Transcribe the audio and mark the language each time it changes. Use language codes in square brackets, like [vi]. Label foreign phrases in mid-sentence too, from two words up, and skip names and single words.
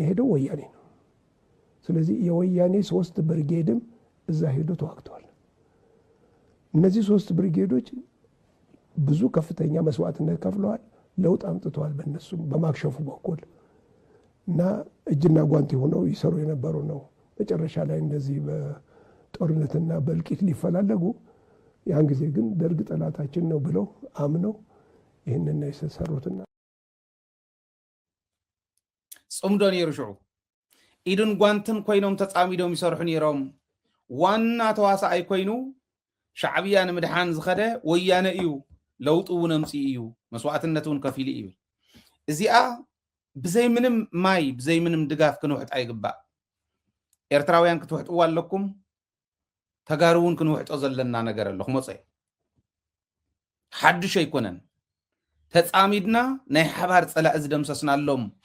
[am] የሄደው ወያኔ ነው ስለዚህ የወያኔ 3 ብርጌድም እዛ ሄዶ ተዋግተዋል እነዚህ 3 ብርጌዶች ብዙ ከፍተኛ መስዋዕትነት ከፍለዋል ለውጥ አምጥተዋል በእነሱም በማክሸፉ በኩል እና እጅና ጓንት ሆነው ይሰሩ የነበሩ ነው መጨረሻ ላይ እንደዚህ በጦርነትና በእልቂት ሊፈላለጉ ያን ጊዜ ግን ደርግ ጠላታችን ነው ብለው አምነው ይህንን የሰሩትና [ti] ፅምዶ ነይሩ ሽዑ ኢድን ጓንትን ኮይኖም ተፃሚዶም ይሰርሑ ነይሮም ዋና ተዋሳኣይ ኮይኑ ሻዕብያ ንምድሓን ዝኸደ ወያነ እዩ ለውጡ እውን ኣምፅኡ እዩ መስዋዕትነት እውን ከፊሉ እዩ እዚኣ ብዘይ ምንም ማይ ብዘይ ምንም ድጋፍ ክንውሕጥ ኣይግባእ ኤርትራውያን ክትውሕጥዋ ኣለኩም ተጋሩ እውን ክንውሕጦ ዘለና ነገር ኣሎ ክመፀ ሓድሽ ኣይኮነን ተፃሚድና ናይ ሓባር ፀላእ ዝደምሰስናሎም